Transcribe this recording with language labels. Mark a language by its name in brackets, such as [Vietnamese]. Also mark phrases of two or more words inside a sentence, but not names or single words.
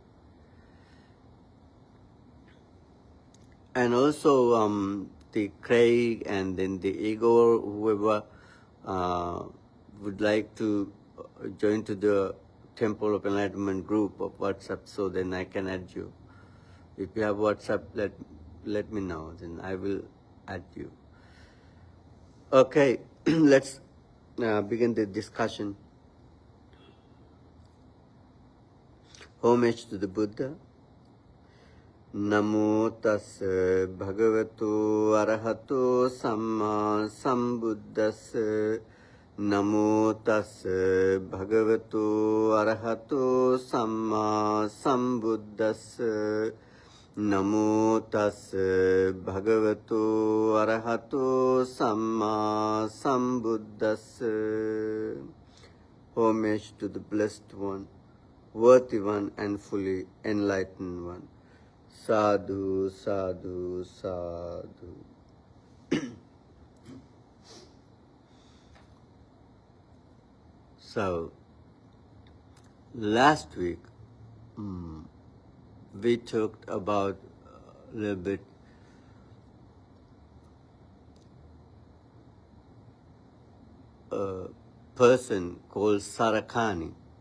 [English] And also the Craig and then the Igor, whoever would like to join to the Temple of Enlightenment group of WhatsApp, so then I can add you. If you have WhatsApp, let me know, then I will add you. Okay, let's begin the discussion. Homage to the Buddha. [Pali] Namo tassa bhagavato arahato samma sambuddhassa. Namo tassa bhagavato arahato samma sambuddhassa. Namo tassa bhagavato arahato samma sambuddhassa. [English] Homage to the Blessed One, Worthy One and fully enlightened One. [Pali] Sadhu, sadhu, sadhu. [English] So, last week, we talked about a little bit a person called Sarakani.